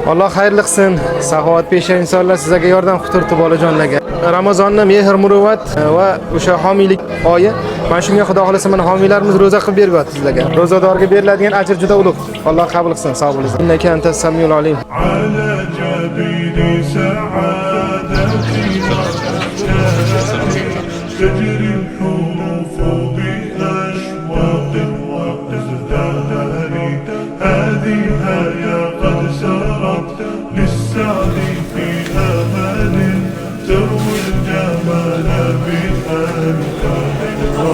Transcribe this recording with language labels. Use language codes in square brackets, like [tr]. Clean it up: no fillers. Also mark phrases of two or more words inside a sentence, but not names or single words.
[uz] Alloh xayrli qilsin. Saxovatpesha insonlar sizlarga yordam qilib bolajonlarga. Ramazonni mehr muruvvat va o'sha homiylik oyi. Men shunga Xudo xolasa mana homiylarimiz roza qilib beryapti sizlarga. Rozadorga beriladigan ajr juda ulug'. Alloh qabul qilsin. Sog' bo'linglar. [ar] إنك أنت السميع العليم. تجري الحروف بأشواق وازدهار هذه هيا قد سرت للسعد في أمل تروي الجمال بألفان